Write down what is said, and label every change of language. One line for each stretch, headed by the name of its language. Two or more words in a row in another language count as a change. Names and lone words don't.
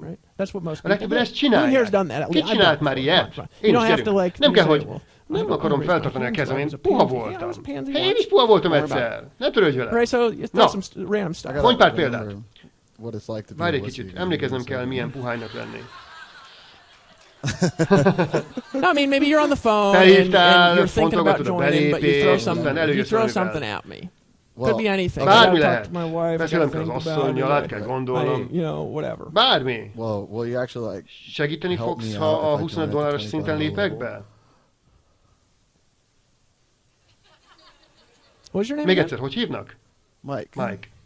Hungarian: A legtöbben ezt csinálják. Ki csinált már ilyet? Én is gyerünk. Nem kell, hogy nem akarom feltartani a kezem, én puha voltam. Én is puha voltam egyszer. Ne törődj vele. Na, mondj pár példát. Várj egy kicsit, emlékeznem kell, milyen puhánynak lenni.
English: No, I mean, maybe you're on the phone and you're thinking about joining, but you throw something at me. Could be anything.
Hungarian: Bármi lehet. Beszélem kell az asszonnyal, át kell gondolnom. Bármi. Segíteni fogsz, ha a $25 szinten lépek be? Még egyszer, hogy hívnak? Mike.